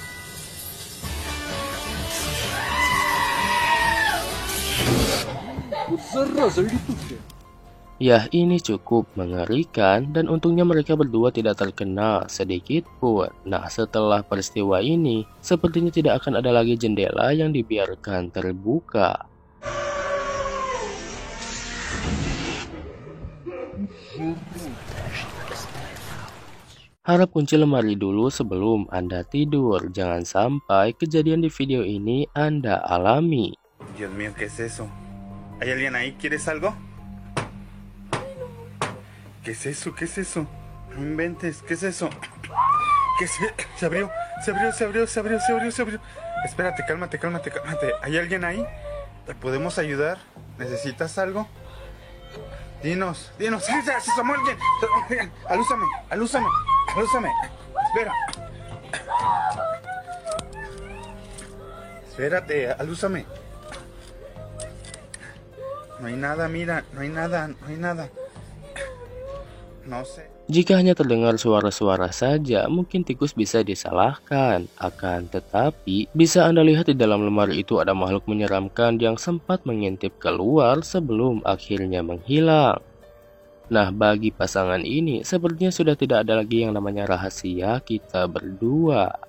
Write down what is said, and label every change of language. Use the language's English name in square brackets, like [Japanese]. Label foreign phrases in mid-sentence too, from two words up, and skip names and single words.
[Russian] Вот зараза летучая. [Indonesian] Ya, ini cukup mengerikan dan untungnya mereka berdua tidak terkena sedikit pun. Nah, setelah peristiwa ini, sepertinya tidak akan ada lagi jendela yang dibiarkan terbuka. Harap kunci lemari dulu sebelum Anda tidur. Jangan sampai kejadian di video ini Anda alami. [Spanish] Dios mío, ¿qué es eso? ¿Hay alguien ahí? ¿Quieres algo? ¿Qué es eso? ¿Qué es eso? No inventes, ¿qué es eso? ¿Qué es? Se abrió. Espérate, cálmate. ¿Hay alguien ahí? ¿Te podemos ayudar? ¿Necesitas algo? Dinos. ¡Sí, se asomó alguien! Alúzame. Espera. Espérate, alúzame. No hay nada, mira, no hay nada. No sé. [Indonesian] Jika hanya terdengar suara-suara saja, mungkin tikus bisa disalahkan. Akan tetapi, bisa Anda lihat di dalam lemari itu ada makhluk menyeramkan yang sempat mengintip keluar sebelum akhirnya menghilang. Nah, bagi pasangan ini, sepertinya sudah tidak ada lagi yang namanya rahasia kita berdua.